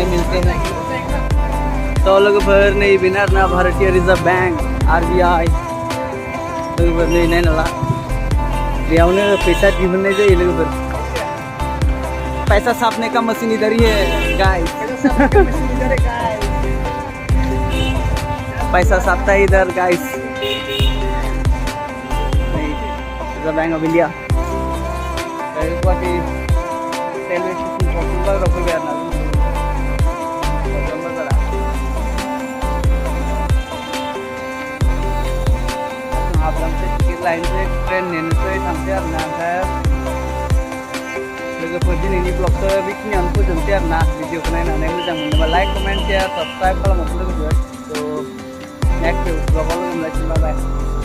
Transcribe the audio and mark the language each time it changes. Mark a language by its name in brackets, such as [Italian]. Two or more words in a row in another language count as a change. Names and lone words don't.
[Bodo] मिलते हैं तो लोगोफोर नैबेनो आरोना भारतीय रिजार्व बैंक RBI लोगोफोर नै नाय नाला बेयावनो फैसा दिहुननाय जायो लोगोफोर [Hindi] पैसा छापने का मशीन इधर ही है गाइस पैसा छापता है इधर गाइस रिजर्व बैंक ऑफ इंडिया रेलवे स्टेशन पहुंचूंगा रखो गया ना [Bodo] टिकेट लाइन से ट्रेन नेनोसै थांसै आरोना ओमफ्राय लोगोफोर दिनैनि ब्लगखौ बेखिनियावनो फोजोबनोसै आरोना भिडिअखौ नायनानै मोजां मोनोबा [English] like comment share subscribe [Bodo] खालामहरदो लोगोफोर [English] the next [Bodo] ब्लगाव लोगो मोनलायसिगोन बाय